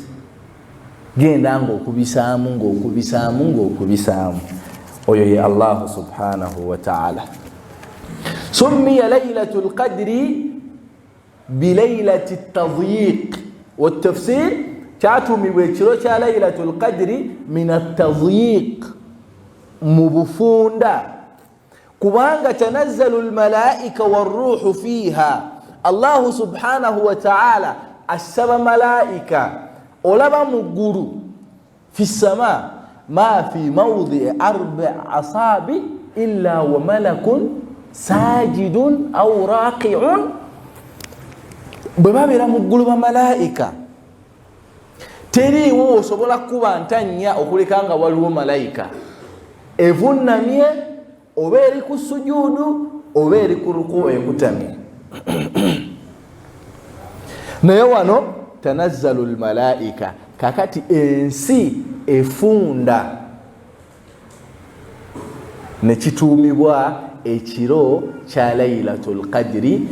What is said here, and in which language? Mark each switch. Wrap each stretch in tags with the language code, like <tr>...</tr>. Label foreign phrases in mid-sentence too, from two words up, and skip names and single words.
<lg>Genda ng'okubisaamu oyo ye</lg> <ar>الله سبحانه وتعالى. سمي ليلة القدر بليلة التضييق والتفسير,</ar> <lg>kyatuumibwa ekiro kya</lg> <ar>ليلة القدر من التضييق,</ar> <lg>mu bufunda, kubanga</lg> <ar>تنزل الملائكة والروح فيها. الله سبحانه وتعالى</ar> <lg>asaba malaa'ika olaba mu ggulu</lg> <ar>في السماء ما في موضع 4 أصابع إلا وملك ساجد أو راكع</ar> <lg>bwe babeera mu ggulu bamalayika teriiwo osobola kuba ntanya okuleka nga waliwo malayika evunnamye oba eri ku sujuudu oba eri ku ruku ekutamye. naye wano</lg> <ar>تنزل الملائكة,</ar> <lg>kakati ensi efunda nekituumibwa ekiro kya</lg> <ar>ليلة القدر</ar>